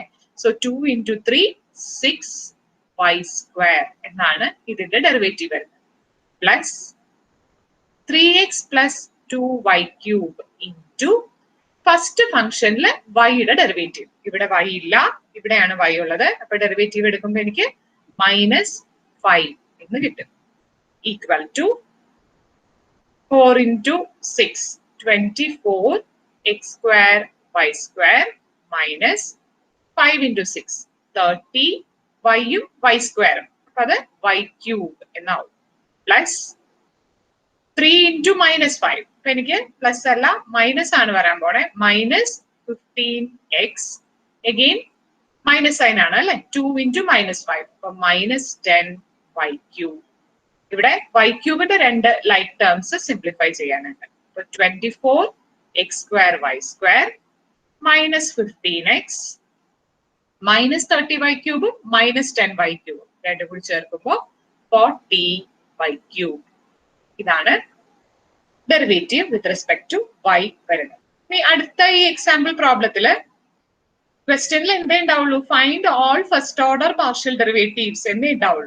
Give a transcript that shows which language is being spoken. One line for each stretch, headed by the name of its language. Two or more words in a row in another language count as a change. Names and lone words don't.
Malayalam: സോ 2 into 3 6y² എന്നാണ് ഇതിന്റെ ഡെറിവേറ്റീവ് വരുന്നത്.
English: plus 3x plus 2y³ into first
Malayalam: ഫംഗ്ഷനിൽ വൈയുടെ ഡെറിവേറ്റീവ്. ഇവിടെ y ഇല്ല, ഇവിടെയാണ് y ഉള്ളത്. അപ്പൊ ഡെറിവേറ്റീവ് എടുക്കുമ്പോൾ എനിക്ക് -5 എന്ന് കിട്ടും.
English: equal to 4 into 6 24x square y² minus 5 into 6 30 y-യും y²ഉം.
Malayalam: അപ്പൊ അത് y³ എന്നാവും.
English: plus 3 into -5.
Malayalam: അപ്പൊ എനിക്ക് പ്ലസ് അല്ല മൈനസ് ആണ് വരാൻ പോണെ.
English: -15x again minus sign
Malayalam: ആണ് അല്ലെ. 2 into -5 അപ്പൊ -10y³. ഇവിടെ y³ രണ്ട്
English: like terms
Malayalam: സിംപ്ലിഫൈ ചെയ്യാനുണ്ട്.
English: അപ്പൊ 24x square y² minus 15x minus 30y³ minus 10y³
Malayalam: രണ്ടും കൂടി ചേർക്കുമ്പോൾ
English: 40y³.
Malayalam: ഇതാണ്
English: derivative with respect to y
Malayalam: വരുന്നത്. ഇനി അടുത്ത ഈ
English: example problem
Malayalam: ക്വസ്റ്റ്യനിൽ എന്തേ ഉണ്ടാവുള്ളൂ?
English: find all first order partial derivatives
Malayalam: എന്നേ ഉണ്ടാവുള്ളൂ.